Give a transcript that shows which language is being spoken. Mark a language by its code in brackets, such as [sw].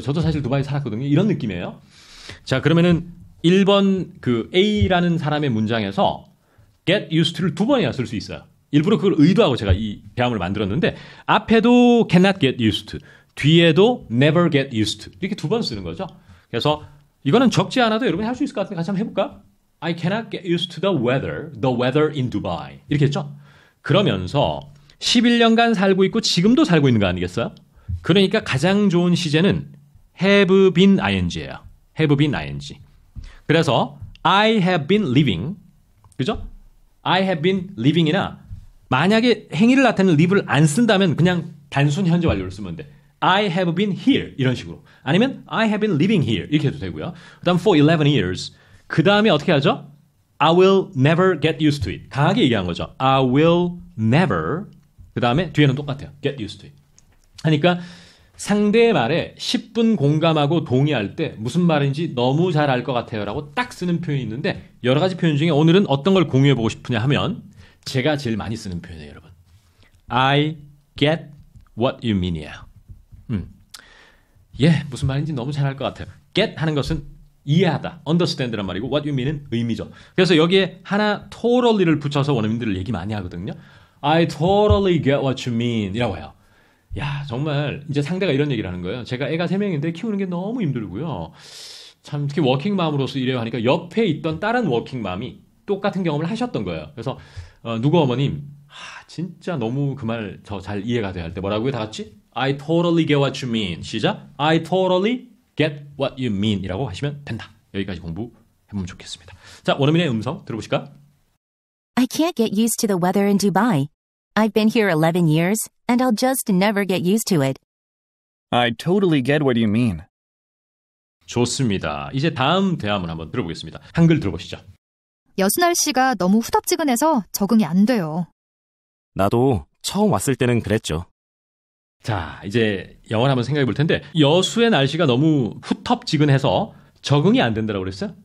[ko] 저도 사실 두바이 살았거든요. 이런 느낌이에요. 자, 그러면은 1번 그 A라는 사람의 문장에서 get used to를 2번이나 쓸 수 있어요. 일부러 그걸 의도하고 제가 이 배움을 만들었는데 앞에도 [en] cannot get used to, [ko] 뒤에도 [en] never get used to [ko] 이렇게 2번 쓰는 거죠. 그래서 이거는 적지 않아도 여러분이 할 수 있을 것 같은데 같이 한번 해볼까? [en] I cannot get used to the weather in Dubai. [ko] 이렇게 했죠? 그러면서 11년간 살고 있고 지금도 살고 있는 거 아니겠어요? 그러니까 가장 좋은 시제는 have been ing예요. [en] have been ing. 그래서 I have been living. [ko] 그죠? [en] I have been living [ko] 이나 만약에 행위를 나타내는 live를 안 쓴다면 그냥 단순 현재 완료를 쓰면 돼. [en] I have been here [ko] 이런 식으로 아니면 [en] I have been living here [ko] 이렇게 해도 되고요. 그 다음 [en] for 11 years [ko] 그 다음에 어떻게 하죠? [en] I will never get used to it [ko] 강하게 얘기한 거죠. [en] I will never [ko] 그 다음에 뒤에는 똑같아요. [en] get used to it [ko] 하니까 상대의 말에 10분 공감하고 동의할 때 무슨 말인지 너무 잘 알 것 같아요 라고 딱 쓰는 표현이 있는데 여러 가지 표현 중에 오늘은 어떤 걸 공유해보고 싶으냐 하면 제가 제일 많이 쓰는 표현이에요, 여러분. [en] I get what you mean이에요. [ko] 예, 무슨 말인지 너무 잘 알 것 같아요. get 하는 것은 이해하다, understand란 말이고 what you mean은 의미죠. 그래서 여기에 하나 totally를 붙여서 원어민들을 얘기 많이 하거든요. [en] I totally get what you mean [ko] 이라고 해요. 야, 정말 이제 상대가 이런 얘기를 하는 거예요. 제가 애가 3명인데 키우는 게 너무 힘들고요. 참 특히 워킹맘으로서 이래요 하니까 옆에 있던 다른 워킹맘이 똑같은 경험을 하셨던 거예요. 그래서 누구 어머님, 진짜 너무 그 말 저 잘 이해가 돼야 할 때 뭐라고요? 다 같이? [en] I totally get what you mean. [ko] 시작. [en] I totally get what you mean [ko] 이라고 하시면 된다. 여기까지 공부해보면 좋겠습니다. 자, 원어민의 음성 들어보실까? [en] I can't get used to the weather in Dubai. I've been here 11 years, and I'll just never get used to it. I totally get what you mean. [ko] 좋습니다. 이제 다음 대화문 한번 들어보겠습니다. 한글 들어보시죠. 여수 날씨가 너무 후덥지근해서 적응이 안 돼요. 나도 처음 왔을 때는 그랬죠. 자, 이제 영어를 한번 생각해 볼 텐데 여수의 날씨가 너무 후텁지근해서 적응이 안 된다고 그랬어요.